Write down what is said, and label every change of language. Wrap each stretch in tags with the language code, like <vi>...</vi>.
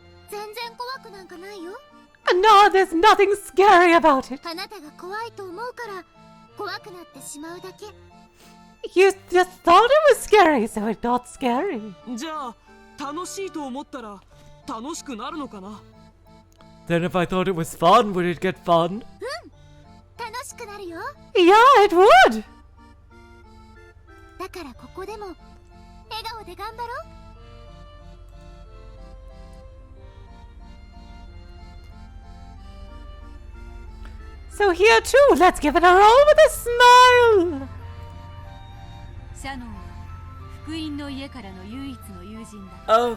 <ja>全然怖くなんかないよ。</ja> <en>No, there's nothing scary about it.</en> <ja>あなたが怖いと思うから怖くなってしまうだけ。</ja> <en>You just thought it was scary, so it's not scary.</en> <ja>じゃあ楽しいと思ったら楽しくなるのかな？</ja> <en>Then if I thought it was fun, would it get fun?</en> <ja>楽しくなるよ。</ja> <en>Yeah, it would.</en> <ja>だからここでも笑顔で頑張ろう。</ja> <en>So here too, let's give it a roll with a smile.</en> <ja>シャノンは福音の家からの唯一の友人だ。</ja>